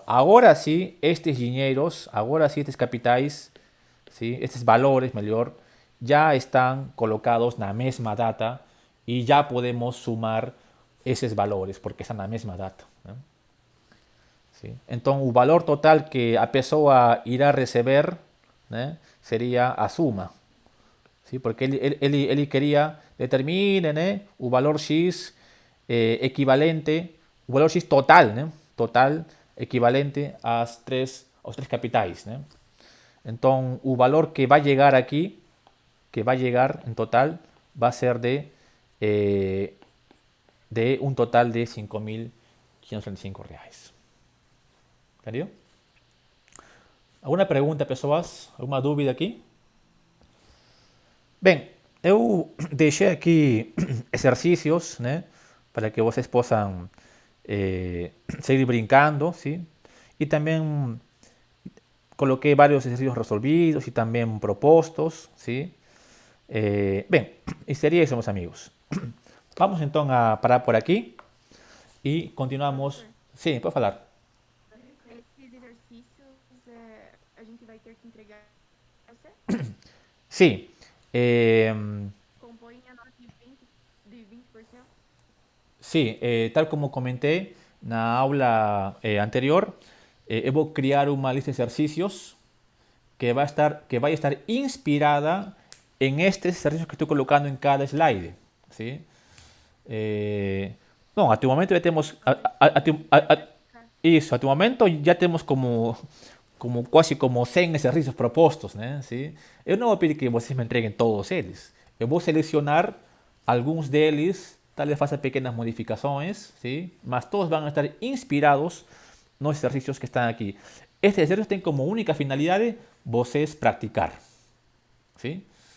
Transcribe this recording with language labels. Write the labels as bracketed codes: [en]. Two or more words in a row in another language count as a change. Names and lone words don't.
[es] Ahora sí, estos dinheiros, ahora sí, estos capitais, ¿sí? Estos valores, mejor, ya están colocados en la misma data y ya podemos sumar esos valores porque están en la misma data. ¿no? ¿Sí? Entonces, el valor total que [pt] a pessoa irá receber, [es] ¿no? sería a suma. ¿Sí? Porque él quería determinar ¿no? el valor X equivalente o valor X total, né? [pt] Total equivalente aos três capitais, né? Então, o valor que vai chegar aqui, que vai chegar em total, vai ser de um total de R$5.535. Entendeu? Alguma pergunta, pessoas? Alguma dúvida aqui? Bem, eu deixei aqui exercícios, né? Para que vocês possam seguir brincando, ¿sí? [es] Y también coloqué varios ejercicios resolvidos y también propuestos, ¿sí? Bien, y sería eso, mis amigos. Vamos entonces a parar por aquí y continuamos. [pt] Professor, [es] Sí, puedo hablar. [pt] esses exercícios a gente vai ter que entregar pra você? Sí, Compõem a nota de 20%? [es] sí, tal como comenté en la aula anterior, voy a crear una lista de ejercicios que va a estar inspirada en estos ejercicios que estoy colocando en cada slide. ¿Sí? No, a tu momento ya tenemos. [pt] Isso, [es] a tu momento ya tenemos [pt] como quase como 100 exercícios propostos, né? ¿Sí? Eu não vou pedir que vocês me entreguem todos eles. Eu vou selecionar alguns deles, talvez faça pequenas modificações, ¿sí? Mas todos vão estar inspirados nos exercícios que estão aqui. Este exercício tem como única finalidade vocês praticar, ¿sí?